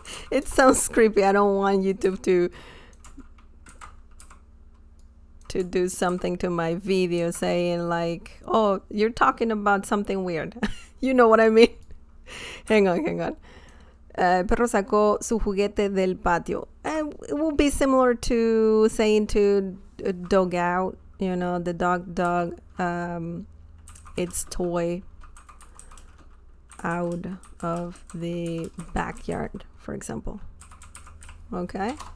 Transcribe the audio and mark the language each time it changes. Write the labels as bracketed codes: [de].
[en] It sounds creepy. I don't want YouTube to do something to my video saying like, oh, you're talking about something weird. You know what I mean? Hang on. [es] Perro sacó su juguete del patio. [en] It will be similar to saying to dog out, the dog, its toy out of the backyard, for example. Okay.